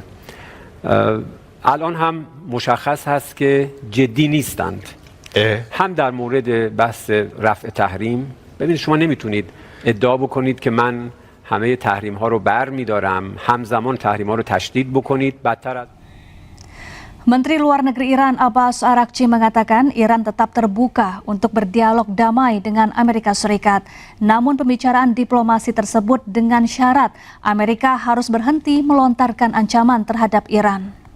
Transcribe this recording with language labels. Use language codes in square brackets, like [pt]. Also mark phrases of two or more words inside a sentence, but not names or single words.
[fa] الان هم مشخص هست که جدی نیستند. هم در مورد بحث رفع تحریم، ببینید شما نمیتونید ادعا بکنید که من همه تحریم ها رو برمی‌دارم، همزمان تحریم ها رو تشدید بکنید. بدتر از [id] Menteri Luar Negeri Iran Abbas Araghchi mengatakan Iran tetap terbuka untuk berdialog damai dengan Amerika Serikat. Namun pembicaraan diplomasi tersebut dengan syarat Amerika harus berhenti melontarkan ancaman terhadap Iran.